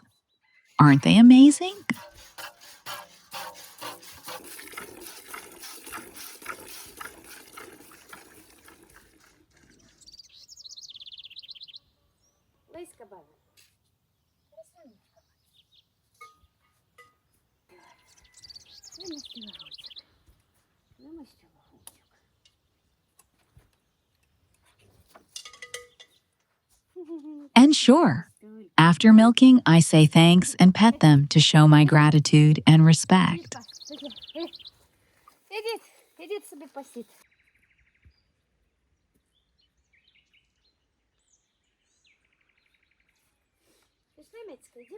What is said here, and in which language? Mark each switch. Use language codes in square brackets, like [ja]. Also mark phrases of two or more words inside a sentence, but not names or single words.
[en] Aren't they amazing? [uk] Лиська баба. Намастила ручок. Намастила ручок. [en] And sure, after milking, I say thanks and pet them to show my gratitude and respect. [uk] Ідіть собі пасіть. Пішли, Мицька, йдім.